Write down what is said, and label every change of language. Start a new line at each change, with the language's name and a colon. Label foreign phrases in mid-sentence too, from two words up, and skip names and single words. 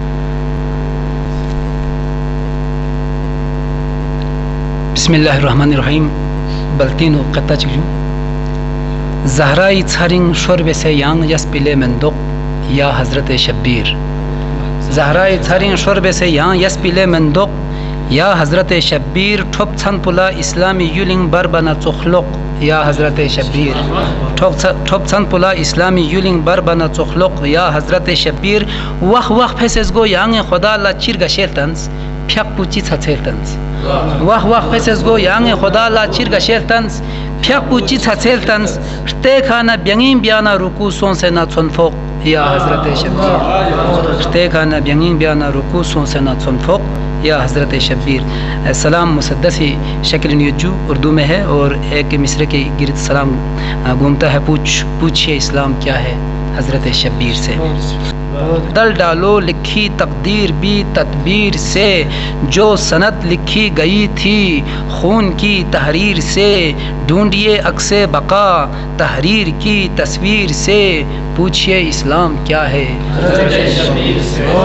Arabic: بسم اللہ الرحمن الرحیم۔
Balti: بلتین و قطع چکجو زہرائی چھرنگ شرب سے یانگ یس پلے مندق یا حضرت شبیر، زہرائی چھرنگ شرب سے یانگ یس پلے مندق یا حضرت شبیر، ٹھوپ چھن پلا اسلامی یولنگ بربنا چخلق یا حضرت شبیر، ٹھوپ چھن پلا اسلامی یولنگ بربنا چخلق یا حضرت شبیر، وخ وخ پھیسز گو یانگ خدا لا چیر گشیلتنس پھیک پوچی چھچیلتنس، وخ وخ پھیسز گو یانگ خدا لا چیر گشیلتنس پھیک پوچی چھچیلتنس، شتے کھانا بیانگین بیانا رکو سون سے نا چنفوق یا حضرت شبیر، شتے کھانا بیانگین بیانا رکو سون سے نا چنفوق یا حضرت شبیر۔
Urdu: سلام مسدسی شکل نیوجو اردو میں ہے، اور ایک مصرے کے گرد سلام گھومتا ہے، پوچھئے اسلام کیا ہے حضرت شبیر سے۔ دل ڈالو لکھی تقدیر بھی تدبیر سے، جو سند لکھی گئی تھی خون کی تحریر سے، ڈھونڈیے عکس بقا تحریر کی تصویر سے، پوچھئے اسلام کیا ہے حضرت شبیر سے۔